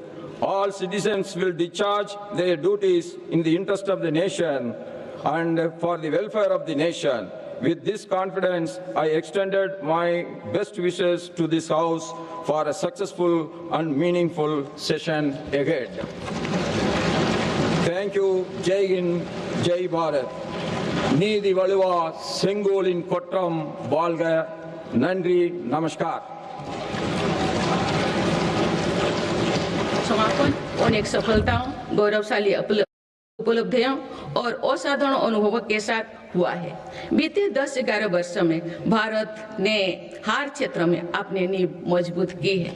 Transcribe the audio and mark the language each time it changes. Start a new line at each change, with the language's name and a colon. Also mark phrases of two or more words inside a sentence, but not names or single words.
English: All citizens will discharge their duties in the interest of the nation. and for the welfare of the nation. With this confidence, I extended my best wishes to this House for a successful and meaningful session ahead. Thank you.
Hindi: जय हिंद, जय भारत.
Tamil: நீதி வலுவா செங்கோலின் கொற்றம் வாழ்க. நன்றி, நமஸ்कार.
Hindi: समापन अनेक सफलताओं, गौरवशाली उपलब्धियों और असाधारण अनुभवों के साथ हुआ है। बीते 10-11 वर्षों में भारत ने हर क्षेत्र में अपनी नींव मजबूत की है।